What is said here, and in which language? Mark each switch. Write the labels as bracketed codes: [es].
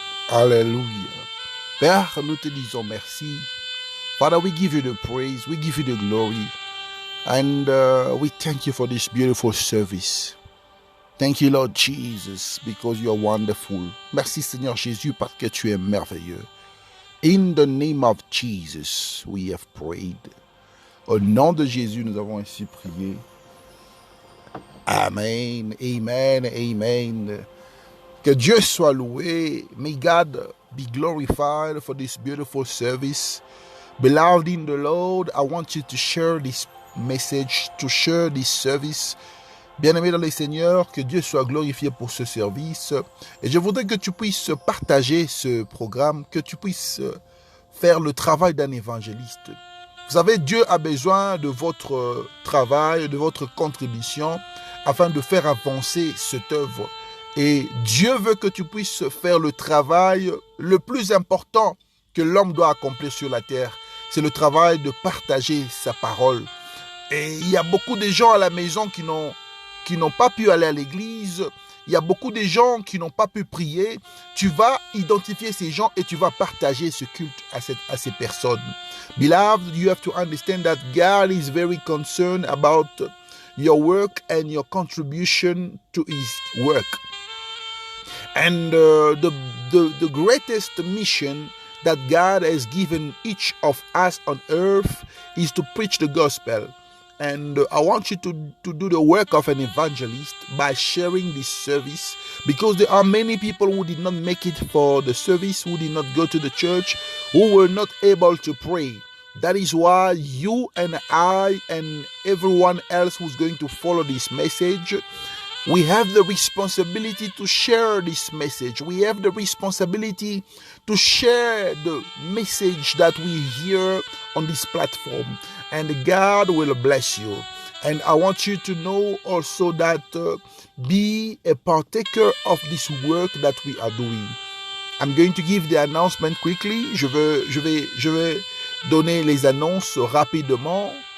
[fr] Alléluia. Père, nous te disons merci. [en] Father, we give you the praise, we give you the glory, and we thank you for this beautiful service. Thank you, Lord Jesus, because you are wonderful. [fr] Merci, Seigneur Jésus, parce que tu es merveilleux. [en] In the name of Jesus, we have prayed. [fr] Au nom de Jésus, nous avons ainsi prié. Amen, amen, amen. Que Dieu soit loué. [en] May God be glorified for this beautiful service. Beloved in the Lord, I want you to share this message, to share this service. [fr] Bien-aimé dans le Seigneur, que Dieu soit glorifié pour ce service. Et je voudrais que tu puisses partager ce programme, que tu puisses faire le travail d'un évangéliste. Vous savez, Dieu a besoin de votre travail, de votre contribution, afin de faire avancer cette œuvre. Et Dieu veut que tu puisses faire le travail le plus important que l'homme doit accomplir sur la terre. C'est le travail de partager sa parole. Et il y a beaucoup de gens à la maison qui n'ont pas pu aller à l'église. Il y a beaucoup de gens qui n'ont pas pu prier. Tu vas identifier ces gens et tu vas partager ce culte à ces personnes. [en] Beloved, you have to understand that God is very concerned about your work and your contribution to his work. And the greatest mission that God has given each of us on earth is to preach the gospel. And I want you to do the work of an evangelist by sharing this service, because there are many people who did not make it for the service, who did not go to the church, who were not able to pray. That is why you and I and everyone else who's going to follow this message, we have the responsibility to share this message. We have the responsibility to share the message that we hear on this platform. And God will bless you. And I want you to know also that be a partaker of this work that we are doing. I'm going to give the announcement quickly. [fr] Je vais donner les annonces rapidement.